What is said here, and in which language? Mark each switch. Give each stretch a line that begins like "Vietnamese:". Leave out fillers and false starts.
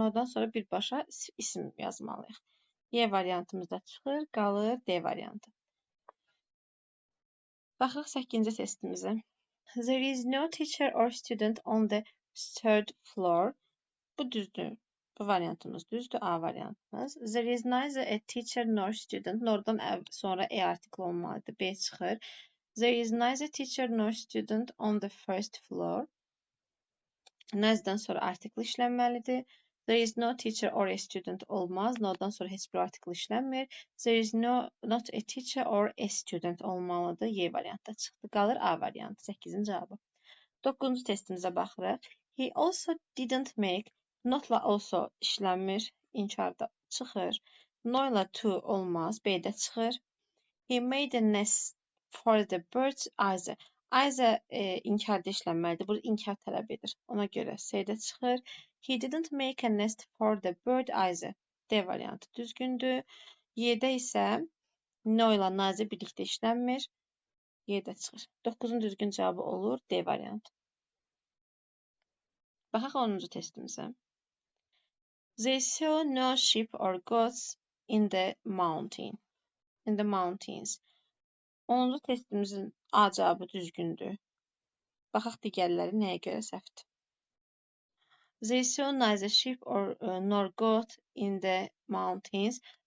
Azerbaijani: No-dan sonra birbaşa isim yazmalıyıq. Y variantımızda çıxır, qalır D variantı. Baxaq 8-ci testimizə.
English: There is no teacher or student on the third floor.
Azerbaijani: Bu düzdür. Bu variantımız düzdür. A variantımız.
English: There is neither a teacher nor student.
Azerbaijani: Nordan sonra E artikli olmalıdır. B çıxır.
English: There is neither teacher nor student on the first floor.
Azerbaijani: Neither'dan sonra artikli işlənməlidir.
English: There is no teacher or a student olmaz.
Azerbaijani: No'dan sonra heç bir artikli işlənmir.
English: There is not a teacher or a student olmalıdır.
Azerbaijani: Y variantda çıxdı. Qalır A variantı. 8-ci cavabı. 9-cu testimizə baxırıq.
English: He also didn't make.
Azerbaijani: Notla also işlənmir. İnkarda çıxır. No ilə to olmaz. B-də çıxır.
English: He made a nest for the birds either.
Azerbaijani: Either inkarda işlənməlidir. Burada inkar tələb edir. Ona görə C-də çıxır.
English: He didn't make a nest for the bird either.
Azerbaijani: D variantı düzgündür. Y-də isə no ilə nazir birlikdə işlənmir. Y-də çıxır. 9-un düzgün cavabı olur D variantı. Baxaq 10-cu testimizə.
English: They saw no sheep or goats in the mountains.
Azerbaijani: 10-cu testimizin A cavabı düzgündür. Baxaq digərləri nəyə görə səhvdir.
English: They saw neither sheep or nor goat in the mountains.